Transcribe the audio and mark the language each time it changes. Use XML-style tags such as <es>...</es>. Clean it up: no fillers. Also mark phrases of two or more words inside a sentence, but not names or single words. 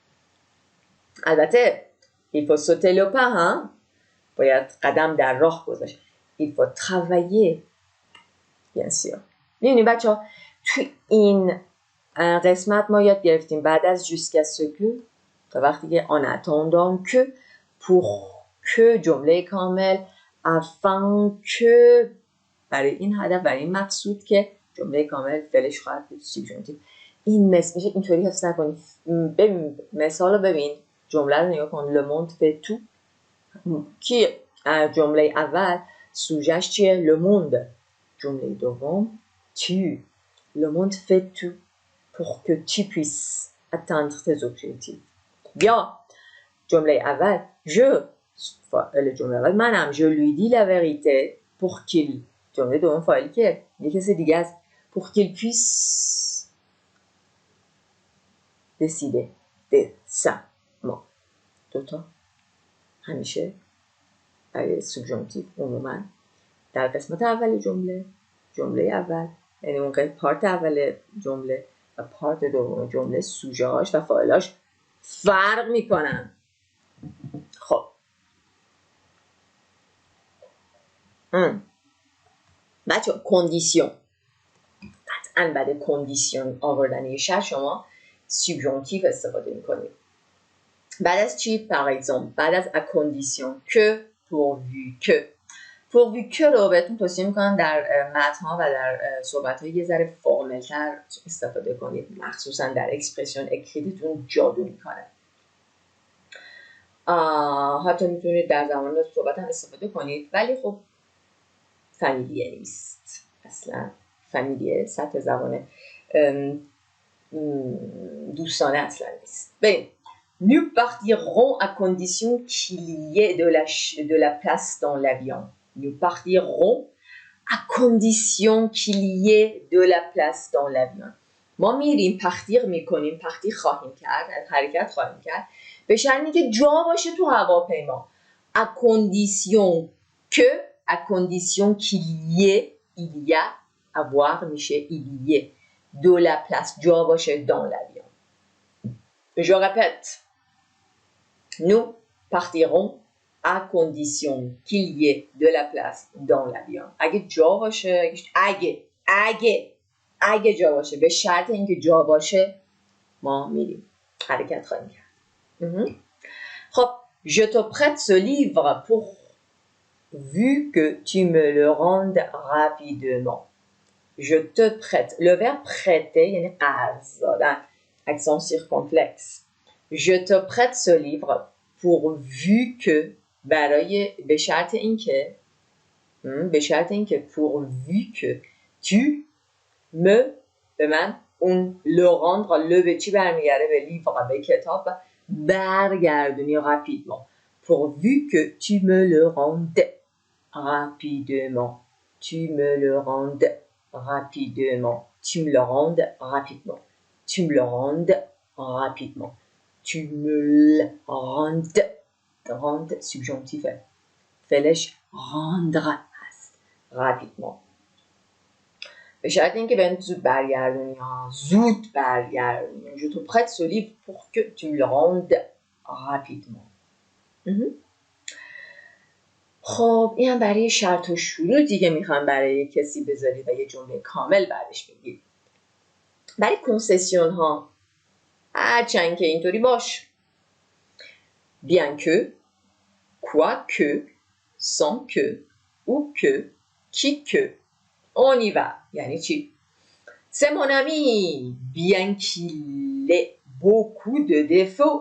<fa>البته</fa> <fr>il faut sauter le pas hein.</fr> <fa>باید قدم در راه گذاشت.</fa> <fr>il faut travailler bien sûr.</fr> <fa>می‌بینید بچه‌ها تو این قسمت ما یاد گرفتیم بعد از</fa> <fr>jusqu'à ce que</fr> <fa>تا وقتی که</fa> <fr>en attendant que pour que</fr> <fa>جمله کامل</fa> <fr>afin que</fr> <fa>برای این هدف برای این مقصود که جمله کامل فعلش خواهد بود سوبژانتیو. این میشه اینطوری حفظ نکنید. ببین مثال رو ببین جمله رو نگاه کن.</fa> <fr>le monde fait tout</fr> <fa>کی جمله اول سوژه‌اش چیه؟</fa> <fr>le monde.</fr> <fa>جمله دوم tu.</fa> <fr>le monde fait tout pour que tu puisses atteindre tes objectifs.</fr> <fa>یا جمله اول</fa> <fr>je</fr> <fa>جمله اول منم</fa> <fr>je lui dis la vérité pour qu'il.</fr> <fa>جمله دوم فاعلی که یه کسی دیگه است</fa> <fr>pour qu'il puisse décider de ça.</fr> <fa>ما دوتا همیشه برای سوبژانتیو عموما در قسمت اول جمله اول یعنی اون پارت اول جمله و پارت دوم جمله سوژه‌هاش و فاعلاش فرق میکنن. خب بچه کندیسیون قطعا بعد کندیسیون آوردن یه شرط شما سوبژانتیو استفاده میکنید. بعد از چی؟</fa> <fr>par exemple</fr> <fa>بعد از</fa> <fr>à condition que pourvu que</fr> <fa>رو بهتون توصیه میکنم در متن‌ها و در صحبت‌ها یه ذره فرمل‌تر استفاده کنید، مخصوصا در اکسپرسیون اکریتتون جادو میکنه. حتی میتونید در زمان صحبت هم استفاده کنید ولی خب فامیلیه نیست اصلا. فامیلیه سطح زبان دوستانه اصلا نیست.</fa> <fr>ببین nous partirons à condition qu'il y ait de la place dans l'avion. Nous partirons à condition qu'il y ait de la place dans l'avion.</fr> <fa>ما میریم partir میکنیم partir خواهیم کرد حرکت خواهیم کرد به شرطی که جا باشه تو هواپیما.</fa> <fr>à condition que à condition qu'il y ait il y a avoir میشه il y ait de la place</fr> <fa>جا باشه</fa> <fr>dans l'avion. Je répète. Nous partirons à condition qu'il y ait de la place dans l'avion.</fr> <fa>اگه جا باشه اگه جا باشه به شرط اینکه جا باشه ما میریم حرکت خواهیم کرد.</fa> <fr>خب je te prête ce livre pourvu que tu me le rendes rapidement. Je te prête le verbe prêter</fr> <fa>یعنی قرض دادن</fa> <fr>accent circonflexe. Je te prête ce livre pourvu que</fr> <fa>برای به شرط اینکه</fa> <fr>pourvu que tu me</fr> <fa>به من اون</fa> <fr>le rendre le</fr> <fa>به چی برمیگرده؟ به livre به کتاب برگردونی rapidement.</fa> <fr>Pourvu que tu me le rendes rapidement. Tu me le rendes rapidement. Tu me le rendes rapidement. Tu me le rendes rapidement. Tu me le rendes subjonctif فعلش rendre هست rapidement.</fr> <fa>به شرط اینکه بهم زود برگردونی زود برگردونی.</fa> <fr>Je te prête ce livre pour que tu me le rendes rapidement.</fr> <fa>خب این هم برای شرط و شروطی که میخوام برای کسی بذارید و یه جمله کامل بعدش بگید. برای کنسسیون ها هرچند که اینطوری باش</fa> <fr>bien que quoi que sans que ou que qui que on y va</fr> <fa>یعنی چی؟</fa> <fr>c'est mon ami bien qu'il ait beaucoup de défauts.</fr>